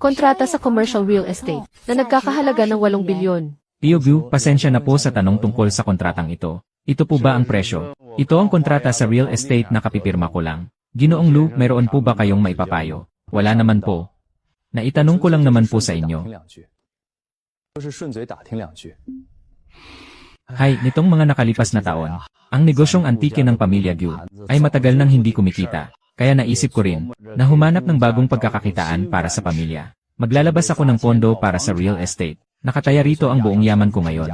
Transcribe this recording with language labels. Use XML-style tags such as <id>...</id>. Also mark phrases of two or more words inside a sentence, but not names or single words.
<tl>Kontrata sa</tl> <en>commercial real estate</en> <tl>na nagkakahalaga ng 8 bilyon. Tio Gu, pasensya na po sa tanong tungkol sa kontratang ito. Ito po ba ang presyo? Ito ang kontrata sa</tl> <en>real estate</en> <tl>na kapipirma ko lang. Ginoong Lu, mayroon po ba kayong maipapayo? Wala naman po. Naitanong ko lang naman po sa inyo.</tl> <zh>就是顺嘴打听两句。</zh> <tl>Hay, nitong mga nakalipas na taon, ang negosyong antike ng pamilya Gu ay matagal nang hindi kumikita. Kaya naisip ko rin na humanap ng bagong pagkakakitaan para sa pamilya. Maglalabas ako ng pondo para sa</tl> <en>real estate.</en> <tl>Nakataya rito ang buong yaman ko ngayon.</tl>